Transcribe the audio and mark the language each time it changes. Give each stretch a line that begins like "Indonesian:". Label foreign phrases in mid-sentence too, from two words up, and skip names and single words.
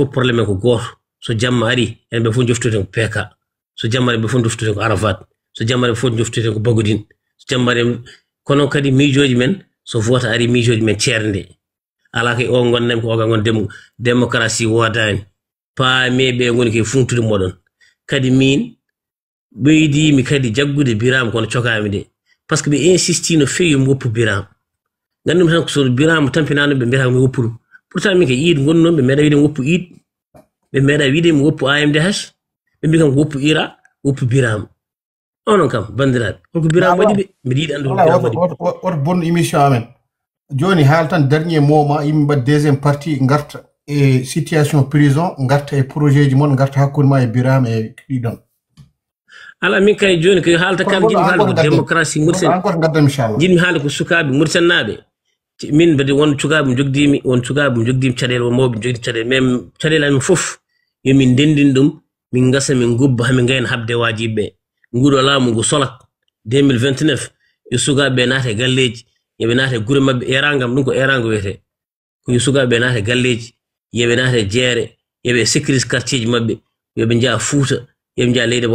Fula: fof probléme ko goto so jamma ari enen ɓe fof joftuten ko pk so jamma ari ɓe fof joftuten ko arafat so jamma ari ɓe fof joftuten ko bagodine so jamma ari kono kadi miijoji men so vota ari miijoji men ceernde ala ke o gonnen ko oga gon démocratie wodani paame ɓe goni ke funtude moɗon kadi min ɓeydimi kadi jaggude Birama kono cokami de
French: par ce que
Fula: ɓe insisti no fewi mi woppu Birama gandumi tan ko so Birama tampinano ɓe mbiyata mi woppu ɗum pourtant min ke iid gonnon ɓe meeɗa wiide mi woppu iid ɓe meeɗa wiide mi woppu AMDH ɓe mbi kam ko woppu ira woppu Birama onon kam bandiraɓe holko Birama waɗi ɓe mbiɗa yiɗi andude Birama waɗi woto bonno émission amen joni haal tan
French: dernier moment
Fula: yimɓe mbaɗa
French: deuxième partie
Fula: garta e
French: situation prison
Fula: garta e projet ji moon garta hakkude ma e Birama e ɗiɗon ala min kay joni ko haalta kam jiɗmi haalde ko démocratie Mauritanie encore gaddam inchallah jiɗmi haalde ko sukaɓe Mauritanaɓe min bade won sukaɓe jogdimi won sukaɓe jogdimi caɗele won mawɓe jogdi caɗele même caɗele amen fof yomin ndendin ɗum min gasa min gubba hamin gayna habde wajiɓe nguɗo laamu ngu solak 2029 yo sukaɓe naate galleji yoɓe naate gure mabɓe erangam ɗum ko erango wiyete ko yo sukaɓe naate galleji yoɓe naate jeere yoɓe sécurise quartier ji mabɓe yoɓe jaa Fouta yoɓe jaa leydi